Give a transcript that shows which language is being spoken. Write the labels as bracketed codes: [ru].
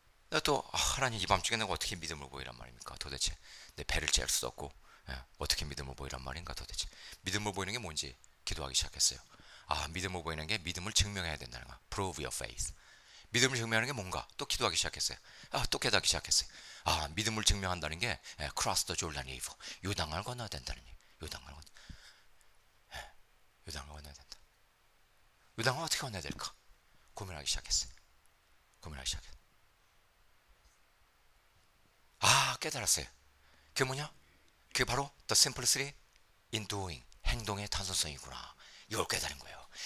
[ko] 내가 또 하나님 이 밤중에 내가 어떻게 믿음을 보이란 말입니까? 도대체 내 배를 짤 수 없고 어떻게 믿음을 보이란 말인가 도대체. 믿음을 보이는 게 뭔지 기도하기 시작했어요. 믿음을 보이는 게 믿음을 증명해야 된다는 거. [en] Prove your faith. [ko] 믿음을 증명하는 게 뭔가 또 기도하기 시작했어요. 또 깨닫기 시작했어요. 믿음을 증명한다는 게 [en] cross the Jordan River. [ko] 요단강을 건너야 된다는 얘기. 요단강을 건너야 된다. 요단강을 어떻게 건너야 될까? 고민하기 시작했어요. 깨달았어요. 그게 뭐냐? 그게 바로 [en] the simplicity in doing. [ko] 행동의 단순성이구나. 이걸 깨달은 거예요.